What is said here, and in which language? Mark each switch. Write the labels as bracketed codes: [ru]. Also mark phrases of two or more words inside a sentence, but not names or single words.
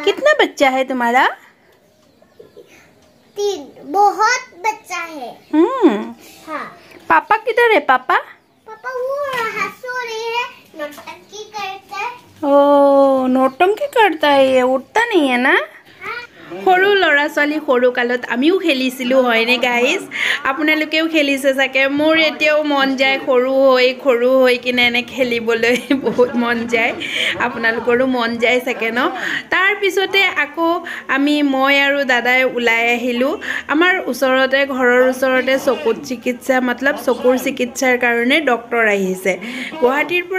[hi] कितना बच्चा है तुम्हारा 3 बहुत बच्चा है हाँ पापा किधर है पापा पापा वो हंसो रही है नौटंकी करता है ओ नौटंकी करता है ये उठता नहीं है ना [as] সৰু ল'ৰা ছোৱালী সৰু কালত আমিও খেলিছিলো হয়নে গাইজ আপোনালোকেও খেলিছে চাগে মোৰ এতিয়াও মন যায় সৰু হৈ কিনে এনে খেলিবলৈ বহুত মন যায় আপোনালোকৰো মন যায় চাগে ন তাৰ পিছতে আকৌ মই আৰু দাদাই ওলাই আহিলো আমাৰ ওচৰতে ঘৰৰ ওচৰতে চকুৰ চিকিৎসা মতলব চকুৰ চিকিৎসাৰ কাৰণে ডক্টৰ আহিছে গুৱাহাটীৰ পৰা